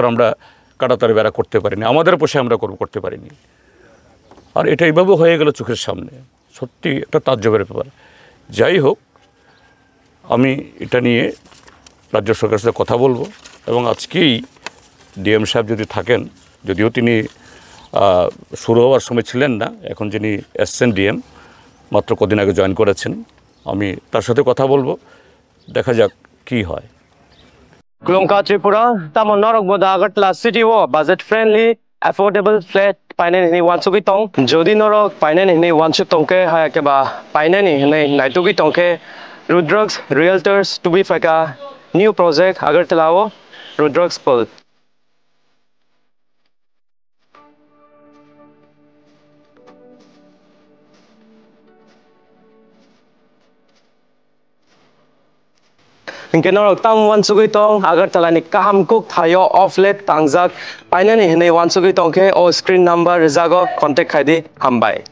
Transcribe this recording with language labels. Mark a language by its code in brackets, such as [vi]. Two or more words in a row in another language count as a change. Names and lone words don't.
[bn] আমরা কাঁটাতারের বেড়া করতে পারিনি আমাদের পোষে আমরা করতে পারিনি আর এটা এইভাবে হয়ে গেল চোখের সামনে সত্যি একটা তাজ্জবের ব্যাপার যাই হোক আমি এটা নিয়ে রাজ্য সরকারের সাথে কথা বলবো এবং আজকেই ডিএম সাহেব যদি থাকেন, যদিও তিনি শুরু হওয়ার সময় ছিলেন না, এখন যিনি এসছেন ডিএম মাত্র কদিন আগে জয়েন করেছেন, আমি তার সাথে কথা বলবো, দেখা যাক কি হয়। [trp] Kulongka Tripura, tamo norok boda Agartala city wo [en] budget friendly affordable flat [trp] painen ni wansugi tong jodi norok painen ni wansu tongke haya ke ba painen ni naitugi tongke Rudrox Realtors to be faka [en] new project [trp] Agartala wo Rudrox Pol. Ingke norok tam wansugui tong Agartala ni kaham kuk thayo offlet tangjak painani hinai wansugui tongke o [en] screen number [trp] rezago contact khaidi hambai.